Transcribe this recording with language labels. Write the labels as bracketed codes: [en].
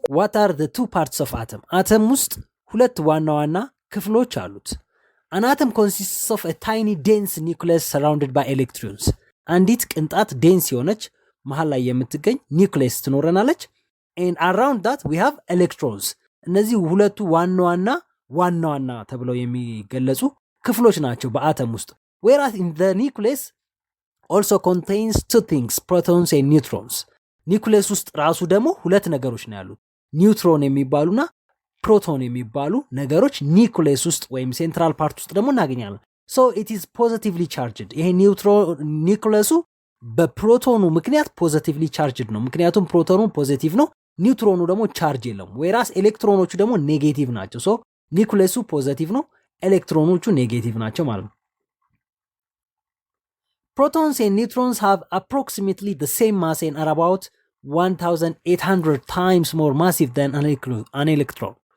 [en] What are the two parts of atom? [am] አተም ውስጥ ሁለት ዋና ዋና ክፍሎች አሉት። [en] An atom consists of a tiny dense nucleus surrounded by electrons. [am] አንዲት ቅንጣት ዴንስ የሆነች መሃል ላይ የምትገኝ ኒውክሌስ ትኖረናለች። [en] and around that we have electrons. [am] እነዚህ ሁለቱ ዋና ዋና ተብለው የሚገለጹ ክፍሎች ናቸው በአተም ውስጥ። [en] whereas in the nucleus also contains two things, protons and neutrons. [am] ኒውክሌስ ውስጥ ራሱ ደግሞ ሁለት ነገሮች ነው ያሉት፣ ኒውትሮን የሚባሉና ፕሮቶን የሚባሉ ነገሮች ኒውክሌስ ውስጥ ወይም ሴንትራል ፓርት ውስጥ ደግሞ እናገኛለን። [en] so it is positively charged. [am] ይሄ ኒውክሌሱ በፕሮቶኑ ምክንያት ፖዚቲቭሊ ቻርጅድ ነው፣ ምክንያቱም ፕሮቶኑ ፖዚቲቭ ነው፣ ኒውትሮኑ ደግሞ ቻርጅ የለውም። whereas ኤሌክትሮኖቹ ደግሞ ኔጌቲቭ ናቸው። so ኒውክሌሱ ፖዚቲቭ ነው፣ ኤሌክትሮኖቹ ኔጌቲቭ ናቸው ማለት ነው። [en] Protons and neutrons have approximately the same mass and are about 1800 times more massive than an electron.